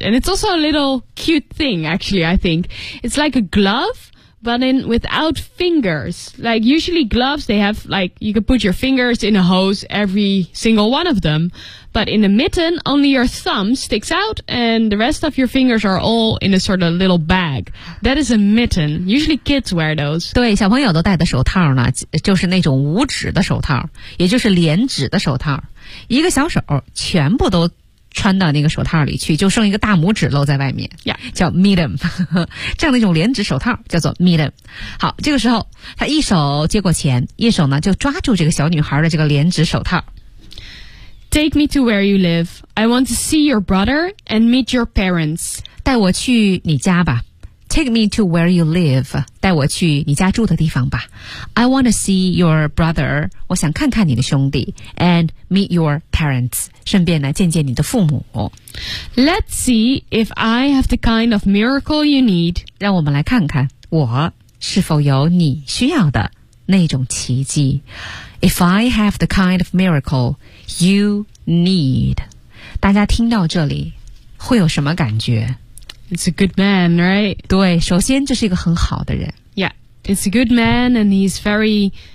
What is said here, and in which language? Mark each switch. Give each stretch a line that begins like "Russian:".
English: And it's also a little cute thing, actually, I think. It's like a glove. But in without fingers, like usually gloves, they have like you could put your fingers in a hose, every single one of them. But in a mitten, only your thumb sticks out and the rest of your fingers are all in a sort of little bag. That is a mitten. Usually kids wear those.
Chinese: 对，小朋友都戴的手套呢，就是那种五指的手套，也就是连指的手套。一个小手全部都穿到那个手套里去，就剩一个大拇指露在外面、
English: yeah.
Chinese: 叫 mitten 这样的一种连指手套叫做 mitten 好这个时候他一手接过钱一手呢就抓住这个小女孩的这个连指手套
English: Take me to where you live I want to see your brother and meet your parents
Chinese: 带我去你家吧
English: Take me to where you live
Chinese: 带我去你家住的地方吧
English: I want to see your brother
Chinese: 我想看看你的兄弟
English: and meet your parents
Chinese: 顺便来见见你的父母。
English: Let's see if I have the kind of miracle you need.
Chinese: 让我们来看看我是否有你需要的那种奇迹。
English: If I have the kind of miracle you need.
Chinese: 大家听到这里会有什么感觉
English: It's a good man, right?
Chinese: 对首先这是一个很好的人。
English: Yeah, it's a good man and he's very...